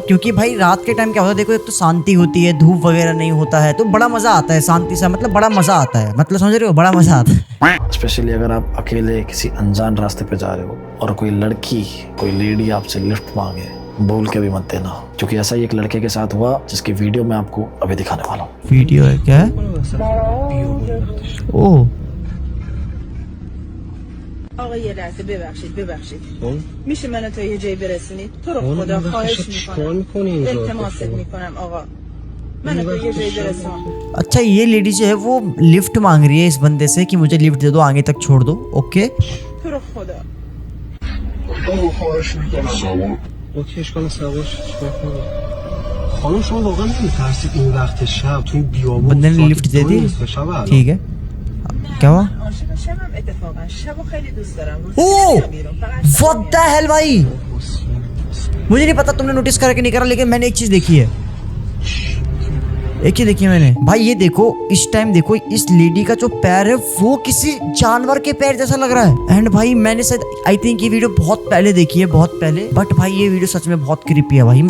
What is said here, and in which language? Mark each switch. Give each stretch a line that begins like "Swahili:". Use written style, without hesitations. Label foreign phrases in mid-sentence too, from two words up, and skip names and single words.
Hindi: क्योंकि भाई रात के टाइम क्या होता है, देखो एक तो शांति होती है, धूप वगैरह नहीं होता है, तो बड़ा मजा आता है शांति से, मतलब बड़ा मजा आता है, मतलब समझ रहे हो, बड़ा मजा आता है। स्पेशली अगर आप अकेले किसी अनजान रास्ते पे जा रहे हो और कोई लड़की, कोई लेडी आपसे लिफ्ट मांगे, बोल के भी मत देना, क्योंकि ऐसा ही एक लड़के के साथ हुआ जिसकी वीडियो मैं आपको अभी दिखाने वाला हूँ। वीडियो है क्या? ओह
Persian: آقا یه لحظه ببخشید میشه منو تا یه جایی برسونید تو رو خدا خواهش میکنم التماست میکنم آقا منو تا یه جایی برسون।
Hindi: अच्छा, ये लेडी जो है वो लिफ्ट मांग रही है इस बंदे से कि मुझे लिफ्ट दे दो, आगे तक छोड़ दो। ओके
Persian: تو رو خدا خواهش میکنم اوکی اشکال سوارش چیکار کنم؟ خانم شما واقعا نمیترسید این وقت شب تو این بیابون
Hindi: बंदे ने लिफ्ट दे दी, ठीक है। क्या हुआ?
Persian: عاشق شبم اتفاقا شبو خیلی دوست دارم
English: oh what the hell
Hindi: भाई, मुझे नहीं पता तुमने नोटिस करा कि नहीं करा, लेकिन मैंने एक चीज देखी है। एक चीज देखी है मैंने भाई, ये देखो इस टाइम देखो इस लेडी का जो पैर है वो किसी जानवर के पैर जैसा लग रहा है। एंड भाई मैंने शायद
English: I think
Hindi: ये वीडियो बहुत पहले देखी है, बहुत पहले, बट भाई ये वीडियो सच में बहुत क्रीपी है भाई।